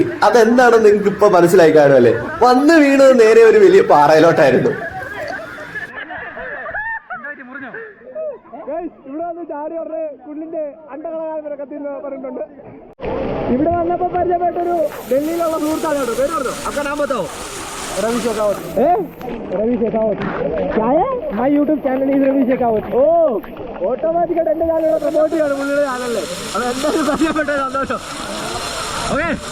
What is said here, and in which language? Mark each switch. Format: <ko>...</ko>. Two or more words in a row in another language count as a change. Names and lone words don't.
<ml>അതെന്താണെന്ന് നിങ്ങൾക്ക് ഇപ്പൊ മനസ്സിലായി കാണുമല്ലേ. വന്ന് വീണത് നേരെ ഒരു വലിയ പാറയിലോട്ടായിരുന്നു. ഇവിടെ വന്നപ്പോ പരിചയപ്പെട്ടൊരു ഡൽഹിയിലുള്ള സുഹൃത്താണ് കേട്ടോ. പേര് പറഞ്ഞോ? അക്കനാമത്തോ रवि शेखावत.</ml> <hi>रवि शेखावत क्या है?</hi> <en>My YouTube channel is Ravi Shekhawat.</en> <ml>ഓ ഓട്ടോമാറ്റിക്കായിട്ട് എൻ്റെ ചാനലിലൂടെ പ്രൊമോട്ട് ചെയ്യാണ് പുള്ളിയുടെ ചാനലിൽ. അത് എന്തായാലും പരിചയപ്പെട്ട സന്തോഷം. ഓക്കെ,</ml>